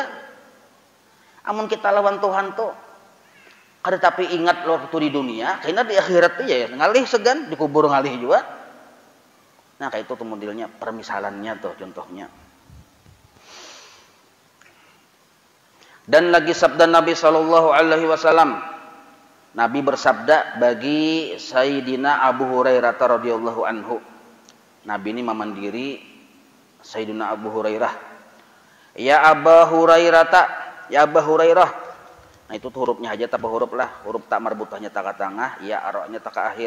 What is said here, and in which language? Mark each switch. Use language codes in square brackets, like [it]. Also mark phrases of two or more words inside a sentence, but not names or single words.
[bjn] Amun kita lawan Tuhan tuh kada tapi ingat waktu di dunia, karena di akhirat tuh ya ngalih segan, dikubur ngalih juga. Nah kayak itu tuh modelnya, permisalannya tuh contohnya. [id] Dan lagi sabda Nabi [ar] صلى الله عليه وسلم. [id] Nabi bersabda bagi Sayyidina Abu Hurairah [ar] رضي الله عنه. [id] Nabi ini memandiri Sayyidina Abu Hurairah. [ar] يا أبا هريرة يا أبا هريرة. [bjn] Nah itu tuh hurufnya aja tak huruf lah. Huruf tak marbutahnya tak ke tengah, ya aroknya tak ke akhir.